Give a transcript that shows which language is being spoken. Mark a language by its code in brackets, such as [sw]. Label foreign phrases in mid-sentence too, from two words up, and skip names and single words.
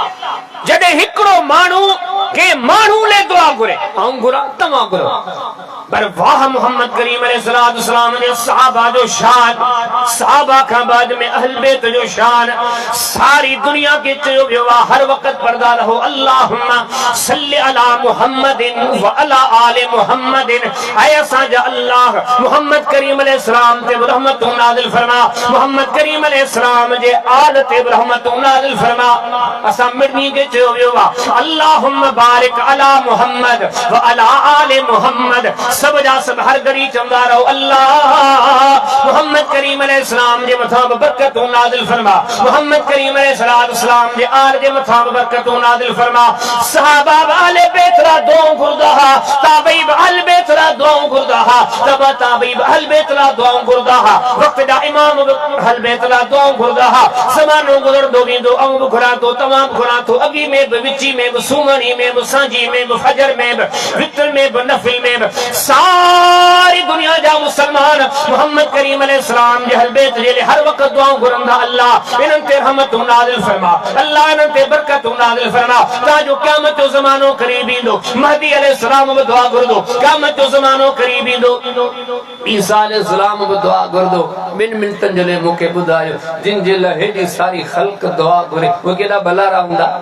[sd] जॾहिं हिकिड़ो माण्हू के माण्हू लाइ दुआ घुरे ऐं घुरा तव्हां घुरो, पर वाह मोहम्मद करीम [ar] عليه الصلاة والسلام [sd] जे सहाबा जो शान, सहाबा खां बाद में अहल बैत जो शान सारी दुनिया के चयो वियो आहे हर वक़्त पढ़दा रहो [ar] اللهم صل على محمد وعلى آل محمد. [sd] ऐ असांजा अल्लाह मोहम्मद करीम अलैहिस्सलाम ते रहमतुन नाज़िल फरमा, मोहम्मद करीम अलैहिस्सलाम जे आल ते रहमतुन नाज़िल फरमा। असां मिर्नी के चयो वियो आहे [ar] اللهم بارك على محمد وعلى آل محمد. [sd] सब जा सब हर घड़ी चवंदा रहो अल्लाह मोहम्मद करीम अलैहिस्सलाम जे मथां बरकतूं नाज़िल फरमा, मोहम्मद करीम अलैहिस्सलाम जे आल जे मथां बरकतूं नाज़िल फरमा। सहाबा अहले बैत रा दुआ घुरदा हा, ताबई अहले बैत रा दुआ घुरदा हा, तबा ताबई अहले बैत रा दुआ घुरदा हा, वक्त जा इमाम अहले बैत रा दुआ घुरदा हा। ज़मानो गुज़रंदो वेंदो ऐं बि घुरां थो तमामु घुरां थो अॻी में बि विची में बि सुम्हणी में बि सांझी में बि फजर में बि वितर में बि नफ़िल में बि सारी दुनिया जा मुसलमान मोहम्मद करीम अलैहिस्सलाम जे अहल बैत जे लिए हर वक्त दुआ घुरंदा अल्लाह इन्हनि ते रहमतूं नाज़िल फरमा, अल्लाह इन्हनि ते बरकतूं नाज़िल फरमा। ताजो क़यामत जो ज़मानो क़रीब ईंदो, महदी अलैहिस्सलाम बि दुआ घुरंदो, क़यामत जो ज़मानो क़रीब ईंदो, ईसा अलैहिस्सलाम बि दुआ घुरंदो। 2 मिंटनि जे लाइ मूंखे ॿुधायो जिन जे लाइ हेॾी सारी ख़ल्क़ दुआ घुरे उहे केॾा भलारा हूंदा।